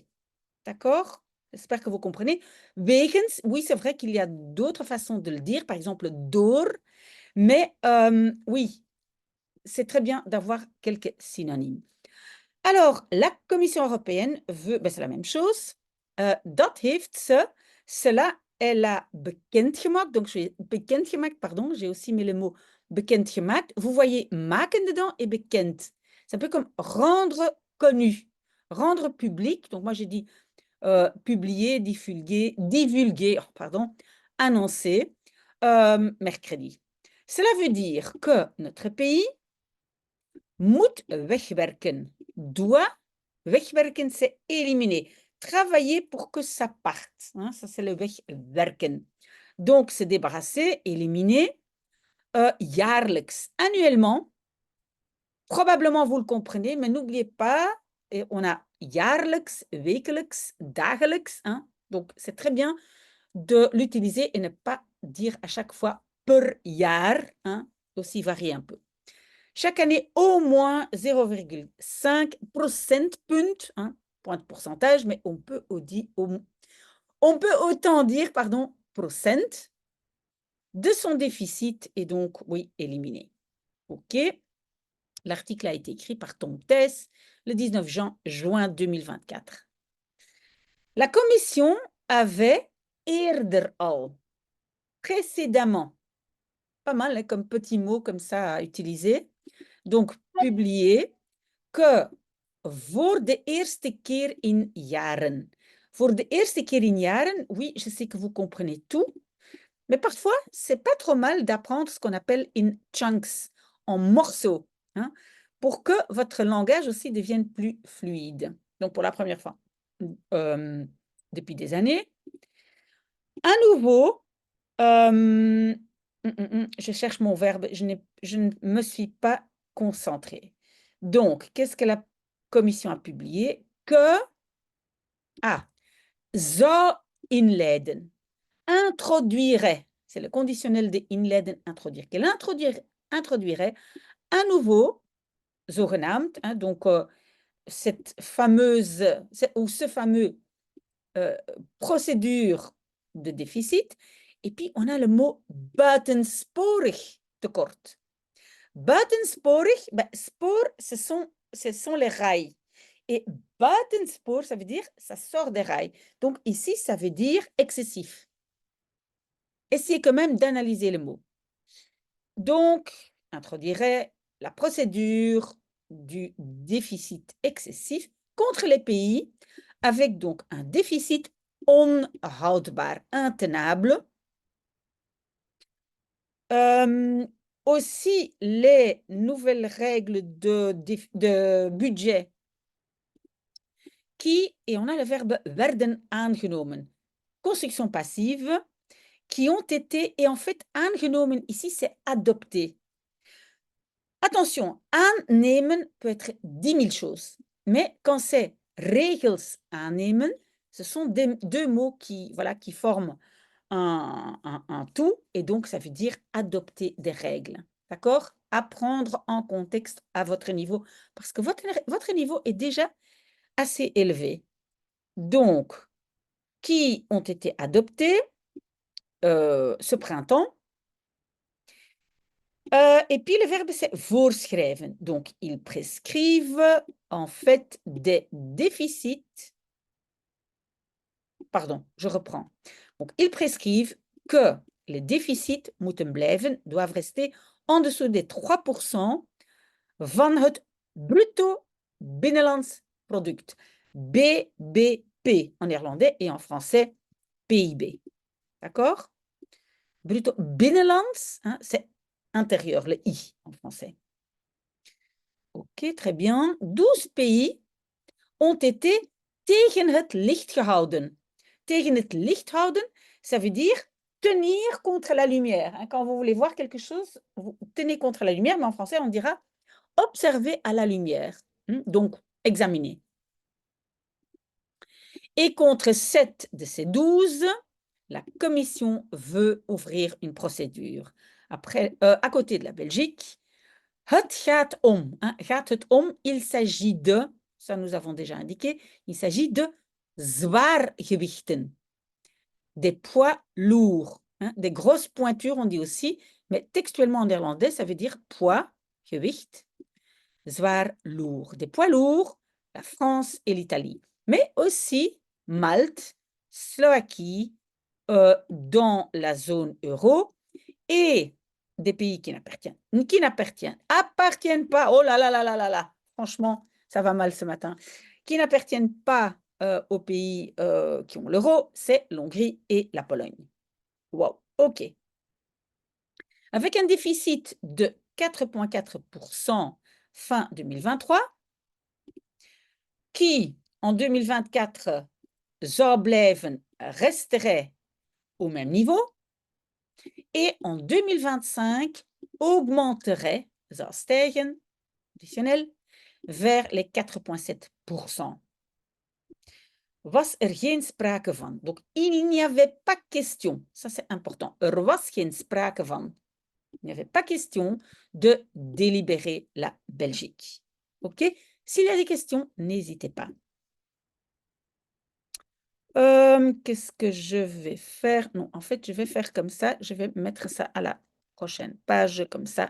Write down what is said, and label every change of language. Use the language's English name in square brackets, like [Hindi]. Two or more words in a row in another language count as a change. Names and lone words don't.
[French] D'accord? J'espère que vous comprenez. Wegens, oui, c'est vrai qu'il y a d'autres façons de le dire, par exemple door, mais oui, c'est très bien d'avoir quelques synonymes. Alors, la Commission européenne veut, c'est la même chose. [Dutch] Dat heeft ze, [French] cela, elle a bekendgemaakt. Donc, j'ai bekendgemaakt, pardon, j'ai aussi mis le mot bekendgemaakt. Vous voyez maken dedans et bekend. C'est un peu comme rendre connu, rendre public. Donc, moi, j'ai dit publier, divulguer, pardon, annoncer mercredi. Cela veut dire que notre pays [Dutch] moet wegwerken. [French] Doit wegwerken, c'est éliminer. Travailler pour que ça parte. Hein, ça, c'est le wegwerken. Donc, se débarrasser, éliminer, jaarlijks, annuellement. Probablement, vous le comprenez, mais n'oubliez pas, et on a [Dutch] jaarlijks, wekelijks, dagelijks. [French] Hein, donc, c'est très bien de l'utiliser et ne pas dire à chaque fois [Dutch] per jaar. [French] Hein, aussi varier un peu. Chaque année, au moins 0,5 procentpunt, hein, point de pourcentage, mais on peut autant dire, pardon, procent, de son déficit et donc, oui, éliminer. OK. L'article a été écrit par Tom Tess le 19 juin 2024. La commission avait [Dutch] eerder al, [French] précédemment, pas mal hein, comme petit mot comme ça à utiliser, donc publié, que [Dutch] voor de eerste keer in jaren. Voor de eerste keer in jaren, [French] oui, je sais que vous comprenez tout, mais parfois, c'est pas trop mal d'apprendre ce qu'on appelle [English] in chunks, [French] en morceaux, hein, pour que votre langage aussi devienne plus fluide. Donc, pour la première fois, depuis des années. À nouveau, je cherche mon verbe, je ne me suis pas concentrée. Donc, qu'est-ce que la commission a publié? Que, [Dutch] zou inleiden, introduirait, [French] c'est le conditionnel de inleiden, introduire, qu'elle introduirait à nouveau, zogenaamd, hein, donc cette fameuse, ou ce fameux procédure de déficit. Et puis, on a le mot [Dutch] buitensporig tekort. Buitensporig, spoor, [French] ce sont les rails. Et buitenspoor, ça veut dire ça sort des rails. Donc, ici, ça veut dire excessif. Essayez quand même d'analyser le mot. Donc, introduirait la procédure du déficit excessif contre les pays avec donc un déficit onhoudbaar, intenable. Aussi, les nouvelles règles de budget qui, et on a le verbe [Dutch] werden aangenomen, [French] construction passive, qui ont été, et en fait, aangenomen, ici, c'est adopté. Attention, aannemen peut être 10 000 choses, mais quand c'est [Dutch] regels aannemen, [French] ce sont deux mots qui, voilà, qui forment un tout, et donc ça veut dire adopter des règles. D'accord? Apprendre en contexte à votre niveau, parce que votre niveau est déjà assez élevé. Donc, qui ont été adoptés ce printemps. Et puis, le verbe, c'est voorschrijven. Donc, ils prescrivent en fait des déficits. Pardon, je reprends. Donc, ils prescrivent que les déficits [Dutch] moeten blijven, [French] doivent rester en dessous des 3% [Dutch] van het bruto binnenlands product. [French] BBP en néerlandais et en français PIB. D'accord? [Dutch] Bruto binnenlands, [French] hein, c'est intérieur, le I en français. Ok, très bien. 12 pays ont été [Dutch] tegen het licht gehouden. Tegen het licht houden, [French] ça veut dire tenir contre la lumière. Hein, quand vous voulez voir quelque chose, vous tenez contre la lumière, mais en français, on dira observer à la lumière. Donc, examiner. Et contre 7 de ces 12, la Commission veut ouvrir une procédure. Après, à côté de la Belgique, [Dutch] het gaat om. Hein, gaat het om, [French] il s'agit de, ça nous avons déjà indiqué, il s'agit de zwaargewichten, des poids lourds, hein, des grosses pointures, on dit aussi, mais textuellement en néerlandais, ça veut dire poids, [Dutch] gewicht, zwaar [French] lourd, des poids lourds, la France et l'Italie, mais aussi Malte, Slovaquie, dans la zone euro, et des pays qui n'appartiennent pas, oh là là là là là là, franchement, ça va mal ce matin, qui n'appartiennent pas aux pays qui ont l'euro, c'est l'Hongrie et la Pologne. Wow, ok. Avec un déficit de 4,4% fin 2023, qui en 2024 [Dutch] zou blijven, [French] resterait au même niveau, et en 2025 augmenterait, [Dutch] zou stijgen, [French] additionnel, vers les 4,7%. [Dutch] Was geen sprake van. [French] Donc, il n'y avait pas question, ça c'est important, [Dutch] was geen sprake van. [French] Il n'y avait pas question de délibérer la Belgique. OK? S'il y a des questions, n'hésitez pas. Qu'est-ce que je vais faire? Non, en fait, je vais faire comme ça. Je vais mettre ça à la prochaine page, comme ça.